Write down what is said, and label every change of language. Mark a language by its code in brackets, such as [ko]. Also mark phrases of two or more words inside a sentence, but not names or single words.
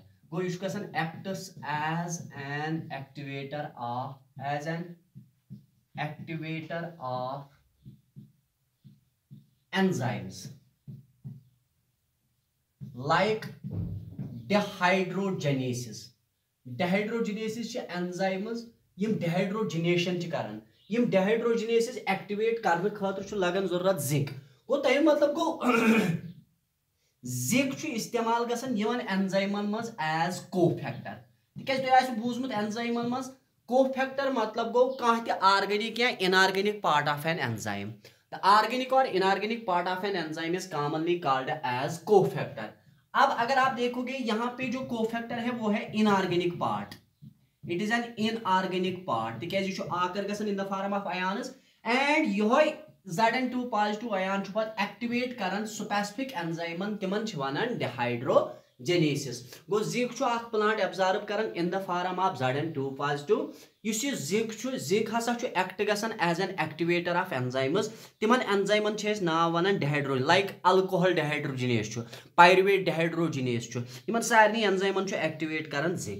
[hi] वो इसका [en] acts as an activator of enzymes like dehydrogenases. [ks] डिहाइड्रोजिनेसिस एंजाइम्स यम डिहाइड्रोजिनेशन करन, यम डिहाइड्रोजिनेसिस एक्टिवेट करने खातिर लगन जरूरत जिंक। गो तम मतलब गो जिंक इस्तेमाल गसन यमन एंजाइमन मज [en] as cofactor. [ks] तिकाज तुय आसि बूझमुत एंजाइमन मज कोफैक्टर मतलब गो काह ते [en] organic or inorganic part of an enzyme. the organic and inorganic part of an enzyme is commonly called as cofactor. [hi] अब अगर आप देखोगे यहाँ पे जो कोफैक्टर है वो है इनऑर्गेनिक पार्ट, [en] it is an inorganic part [ks] तिकाज यह आकर गसन [en] in the form of ions and [ks] यह Zn2 पॉजिटिव आयन एक्टिवेट करन स्पेसिफिक एंजाइमन तिमन वनान डिहाइड्रोजिनेसिस। गो जिंक [en] plant absorb [ks] करन [en] in the form of Zn2 positive. [ks] इस जिंक हसा एक्ट गसन [en] as an activator of enzymes. [ks] तिमन एंजाइमन नाव वनान डिहाइड्रो, लाइक [en] alcohol dehydrogenase, pyruvate dehydrogenase, [ks] इमन सारनी एंजाइमन एक्टिवेट करन जिंक।